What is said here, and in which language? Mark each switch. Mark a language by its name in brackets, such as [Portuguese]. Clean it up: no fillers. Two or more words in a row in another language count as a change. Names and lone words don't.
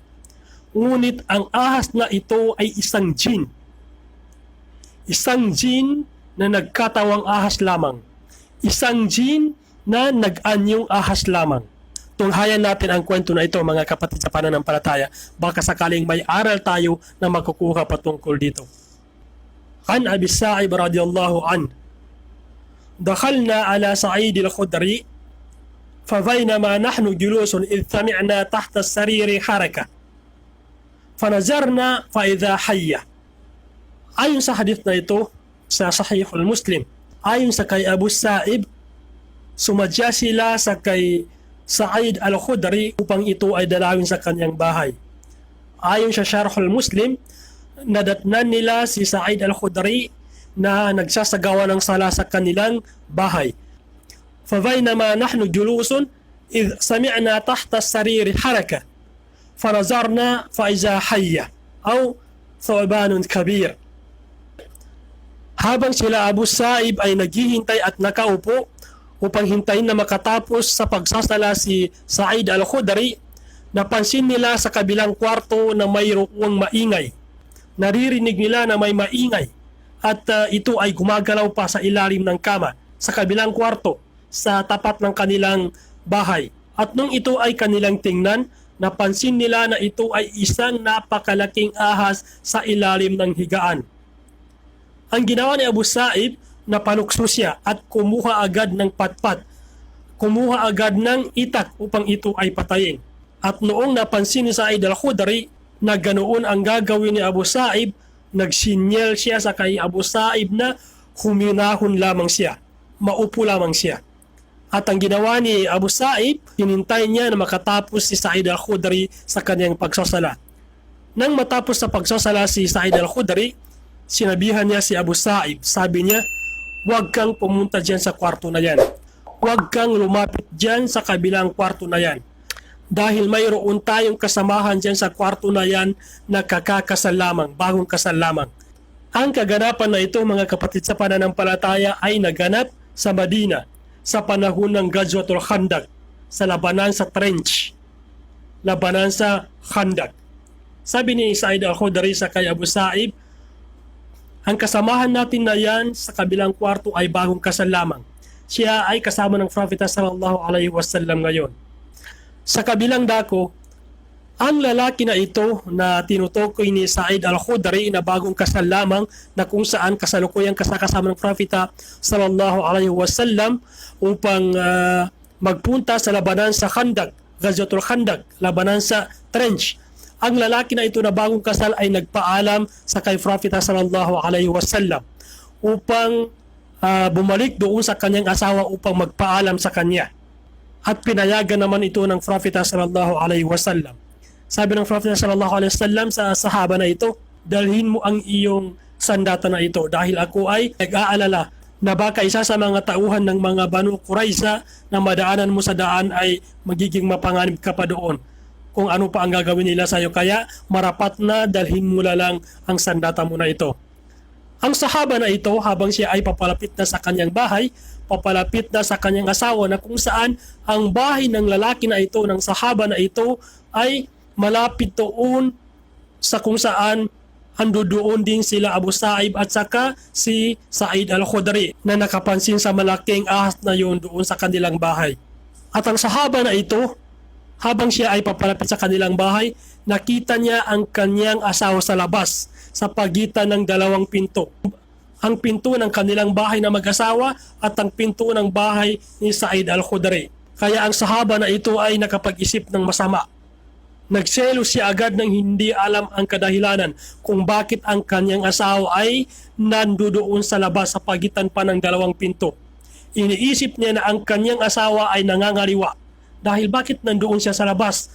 [Filipino] Ngunit ang ahas na ito ay isang jin. Isang jin na nagkatawang ahas lamang. Isang jin na nag-anyong ahas lamang. Tunghayan natin ang kwento na ito, mga kapatid sa pananampalataya. Baka sakaling may aral tayo na makukuha patungkol dito. [Arabic] عن أبي السائب رضي الله عنه دخلنا على سعيد الخدري فبينما نحن جلوس إذ سمعنا تحت السرير حركة فنظرنا فإذا حية. [Filipino] Ayon sa hadith na ito sa Sahihul Muslim, ayon sa kay Abu Sa'ib, sumadya sila sa kay Sa'id al-Khudri upang ito ay dalawin sa kanyang bahay. Ayon sa Sharhul Muslim, nadatnan nila si Sa'id al-Khudri na nagsasagawa ng sala sa kanilang bahay. [Arabic] فَبَيْنَمَا نَحْنُ جُلُوسٌ إِذْ سَمِعْنَا تَحْتَ السَّرِيرِ حَرَكَةً فَنَظَرْنَا فَإِذَا حَيَّةٌ أو ثعبان كبير. [Filipino] Habang sila Abu Sa'ib ay naghihintay at nakaupo upang hintayin na makatapos sa pagsasala si Sa'id al-Khudri, napansin nila sa kabilang kwarto na mayroong maingay. Naririnig nila na may maingay at ito ay gumagalaw pa sa ilalim ng kama sa kabilang kwarto sa tapat ng kanilang bahay. At nung ito ay kanilang tingnan, napansin nila na ito ay isang napakalaking ahas sa ilalim ng higaan. Ang ginawa ni Abu Sa'ib, napalukso siya at kumuha agad ng patpat, kumuha agad ng itak upang ito ay patayin. At noong napansin ni Sa'id al-Khudri na ganoon ang gagawin ni Abu Sa'ib, nagsinyel siya sa kay Abu Sa'ib na huminahon lamang siya, maupo lamang siya. At ang ginawa ni Abu Sa'ib, hinintay niya na makatapos si Sa'id al-Khudri sa kanyang pagsasala. Nang matapos sa pagsasala si Sa'id al-Khudri, sinabihan niya si Abu Sa'ib, sabi niya, huwag kang pumunta dyan sa kwarto na yan. Huwag kang lumapit dyan sa kabilang kwarto na yan. Dahil mayroon tayong kasamahan dyan sa kwarto na yan na kakakasal lamang, bagong kasal lamang. Ang kaganapan na ito, mga kapatid sa pananampalataya, ay naganap sa Madina sa panahon ng Ghazwatul Khandaq, sa labanan sa trench, labanan sa Khandaq. Sabi ni Sa'id al-Khudri sa kay Abu Sa'ib, ang kasamahan natin na yan sa kabilang kwarto ay bagong kasal lamang. Siya ay kasama ng Prophet [Arabic] صلى الله عليه وسلم [Filipino] ngayon. Sa kabilang dako, ang lalaki na ito na tinutukoy ni Sa'id al-Khudri na bagong kasal lamang, na kung saan kasalukuyang kasama ng Propeta [Arabic] صلى الله عليه وسلم [Filipino] upang magpunta sa labanan sa Khandaq, Ghazwatul Khandaq, labanan sa trench. Ang lalaki na ito na bagong kasal ay nagpaalam sa kay Propeta [Arabic] صلى الله عليه وسلم [Filipino] upang bumalik doon sa kanyang asawa upang magpaalam sa kanya. At pinayagan naman ito ng Propeta [Arabic] صلى الله عليه وسلم. [Filipino] Sabi ng Propeta [Arabic] صلى الله عليه وسلم [Filipino] sa sahaba na ito, dalhin mo ang iyong sandata na ito dahil ako ay nag-aalala na baka isa sa mga tauhan ng mga Banu Qurayza na madaanan mo sa daan ay magiging mapanganib ka pa doon. Kung ano pa ang gagawin nila sa iyo, kaya marapat na dalhin mo lang ang sandata mo na ito. Ang sahaba na ito, habang siya ay papalapit na sa kanyang bahay, papalapit na sa kanyang asawa, na kung saan ang bahay ng lalaki na ito, ng sahaba na ito, ay malapit doon sa kung saan ando doon din sila Abu Sa'ib at saka si Sa'id al-Khudri na nakapansin sa malaking ahas na yun doon sa kanilang bahay. At ang sahaba na ito, habang siya ay papalapit sa kanilang bahay, nakita niya ang kanyang asawa sa labas sa pagitan ng dalawang pinto. Ang pinto ng kanilang bahay na mag-asawa at ang pinto ng bahay ni Sa'id al-Khudri. Kaya ang sahaba na ito ay nakapag-isip ng masama. Nagselos siya agad nang hindi alam ang kadahilanan kung bakit ang kanyang asawa ay nandoon sa labas sa pagitan pa ng dalawang pinto. Iniisip niya na ang kanyang asawa ay nangangaliwa dahil bakit nandoon siya sa labas.